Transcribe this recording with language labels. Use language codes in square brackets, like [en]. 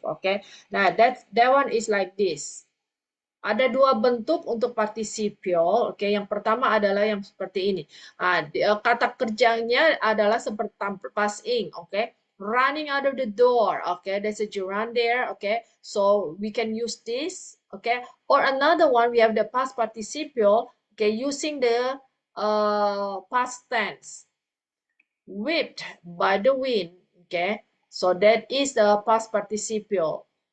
[en] Okay, nah that one is like this. [id] Ada dua bentuk untuk participial. Oke, yang pertama adalah yang seperti ini. Kata kerjanya adalah seperti past ing. [en] Oke, running out of the door. Okay, there's a gerund there. Okay, so we can use this. Okay, or another one we have the past participial. Okay, using the past tense. Whipped by the wind. Okay, so that is the past participial.